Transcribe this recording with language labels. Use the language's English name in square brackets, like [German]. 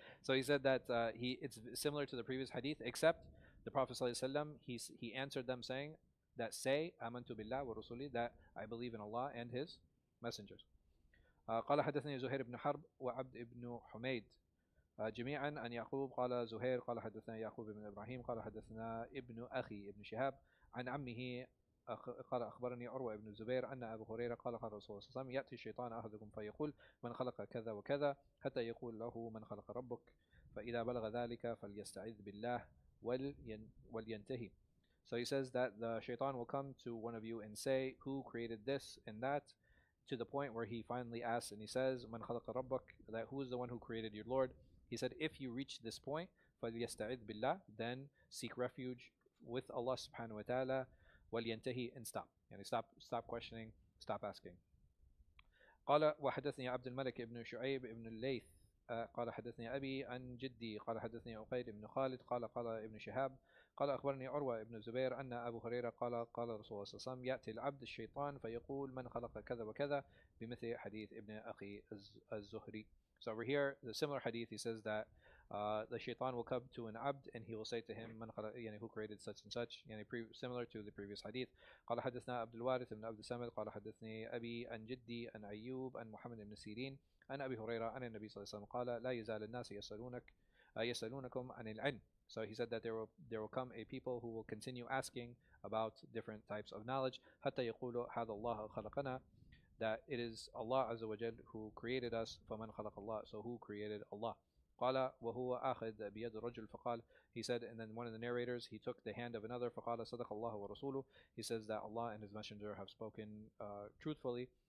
[English] So he said that it's similar to the previous hadith, except the Prophet ﷺ, he answered them saying that say [Arabic] amantu billah wa rasuli, [English] that I believe in Allah and His messengers. [Arabic] قال حدثني زهير بن حرب وعبد بن حميد جميعا عن يعقوب قال زهير قال حدثنا يعقوب بن إبراهيم قال حدثنا ابن أخي ابن شهاب عن عمه قال أخبرني عروة بن الزبير أن أبو هريرة قال الرسول صلى الله عليه وسلم يأتي الشيطان أحدكم فيقول من خلق كذا وكذا حتى يقول له من خلق ربك فإذا بلغ ذلك فليستعذ بالله ولينتهي. [English] So he says that the shaitan will come to one of you and say, who created this and that, to the point where he finally asks and he says, [Arabic] Man khalaqa rabbak, [English] that who is the one who created your Lord? He said, if you reach this point, [Arabic] فَلْيَسْتَعِذْ بِاللَّهِ, [English] then seek refuge with Allah subhanahu wa ta'ala, [Arabic] وَلْيَنْتَهِ, [English] and stop. Yani stop questioning, stop asking. [Arabic] قال وحدثني عبد الملك بن شعيب بن الليث قال حدثني أبي عن جدي قال حدثني عقيل بن خالد قال ابن شهاب قال أخبرني عروة بن الزبير أن أبو هريرة قال رسول الله صلى الله عليه وسلم يأتي العبد الشيطان فيقول من خلق كذا وكذا بمثل حديث ابن أخي الزهري. [English] So over here, the similar hadith, he says that the shaitan will come to an abd and he will say to him, [Arabic] من خلق, [English] يعني who created such and such, يعني similar to the previous hadith. [Arabic] قال حدثنا عبد الوارث بن عبد الصمد قال حدثني أبي عن جدي عن أيوب عن محمد بن سيرين عن أبي هريرة عن النبي صلى الله عليه وسلم قال لا يزال الناس يسألونكم عن العلم. [English] So he said that there will come a people who will continue asking about different types of knowledge [Arabic] حتى يقولوا هذا الله خلقنا, [English] that it is Allah Azza wa Jal who created us. [Arabic] فمن خلق [English] Allah, so who created Allah? [Arabic] قال وهو آخذ بيد الرجل فقال, [English] he said, and then one of the narrators, he took the hand of another, [Arabic] فقال صدق الله ورسوله, [English] he says that Allah and his messenger have spoken truthfully.